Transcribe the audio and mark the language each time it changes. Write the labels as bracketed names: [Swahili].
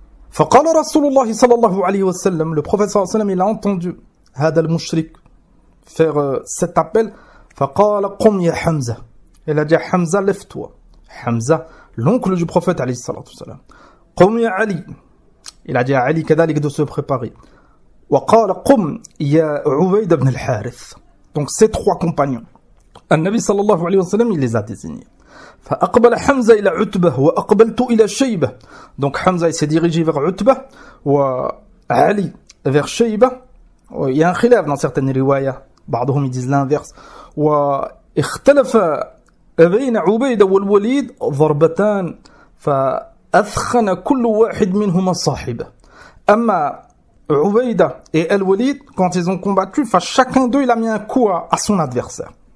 [Arabic] فقال رسول الله صلى الله عليه وسلم, [French] le prophète [Arabic] صلى الله عليه وسلم, [French] il a entendu [Arabic] هذا المشرك [French] faire cet appel. [Arabic] فقال قم يا حمزة, [French] il a dit Hamza, lève-toi. Hamza, l'oncle du prophète عليه الصلاة والسلام. [Arabic] قم يا علي, [French] il a dit à Ali كذلك de se préparer. [Arabic] وقال قم يا عبيد بن الحارث. [French] Donc ces 3 compagnons, [Arabic] النبي صلى الله عليه وسلم, [French] il les a désignés. [Arabic] فأقبل حمزة إلى عتبة وأقبلت إلى شيبة. [French] Donc Hamza il s'est dirigé vers Utba, [Arabic] وعلي [French] vers Shayba. Il y a un khilaf dans certaines riwayas. بعضهم ils disent l'inverse. [Arabic] واختلف بين عبيدة والوليد ضربتان فأثخن كل واحد منهما صاحبه. [French] أما Ubayda et Al-Walid, quand ils ont combattu, chacun d'eux il a mis un coup à son adversaire.